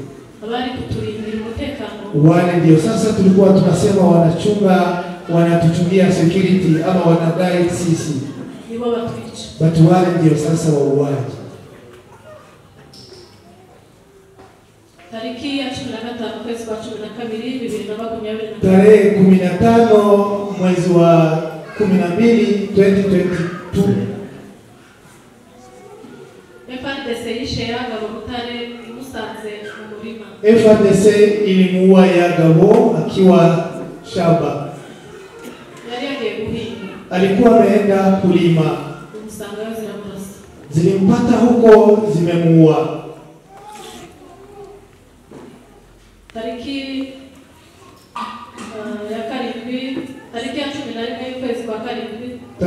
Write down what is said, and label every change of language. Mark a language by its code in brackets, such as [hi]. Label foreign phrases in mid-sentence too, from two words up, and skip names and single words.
[sw] Wale ndio sasa tulikuwa tunasema wanachunga, wanatuchungia security ama wanaguide sisi. Watu wale ndio sasa wauaji. Tariki ya 15 mwezi wa 12 2022. Tarehe 15 mwezi wa 12 2022. [rw] FARDC ishe Yagabo Butare imusanze mu murima. [sw] FARDC ilimuua Yagabo akiwa shamba. [rw] Yari yagiye guhinga. [sw] Alikuwa ameenda kulima. [rw] Umusanga ziramurasa. [sw] Zilimpata huko zimemuua. Tariki ya 7, tariki ya 11 mwezi wa 7